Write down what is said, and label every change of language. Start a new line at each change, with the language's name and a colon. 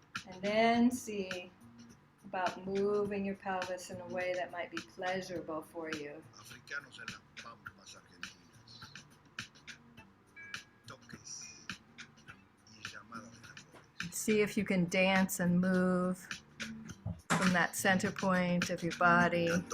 English: And then see about moving your pelvis in a way that might be pleasurable for you.
Spanish: Africanos en las pampas argentinas. Toques y llamadas de tambores.
English: See if you can dance and move from that center point of your body.